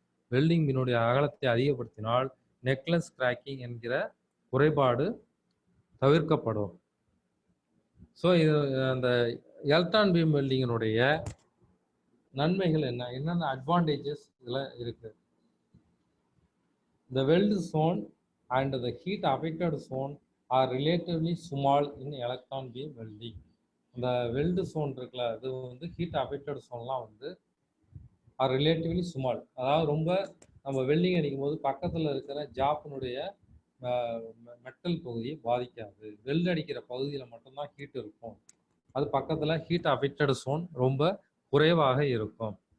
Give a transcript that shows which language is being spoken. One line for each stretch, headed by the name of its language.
Tamil: Welding பீனுடைய அகலத்தை அதிகப்படுத்தினால் necklace cracking என்கிற குறைபாடு தவிர்க்கப்படும். ஸோ இது அந்த எலக்ட்ரான் பீம் வெல்டிங்கினுடைய நன்மைகள் என்னென்ன அட்வான்டேஜஸ் இதில் இருக்கு?
English: The weld zone and the heat affected zone are relatively small in electron beam welding.
Tamil: இந்த வெல்டு zone இருக்குல்ல, அது வந்து ஹீட் அஃபெக்டட் zone-லாம் வந்து
English: Are relatively small.
Tamil: அதாவது ரொம்ப நம்ம வெல்டிங் அடிக்கும் போது பக்கத்தில் இருக்கிற ஜாப்பினுடைய மெட்டல் பகுதியை பாதிக்காது. வெல்டு அடிக்கிற பகுதியில் மட்டும்தான் ஹீட் இருக்கும். அது பக்கத்தில் ஹீட் அஃபெக்டட் zone ரொம்ப குறைவாக இருக்கும்.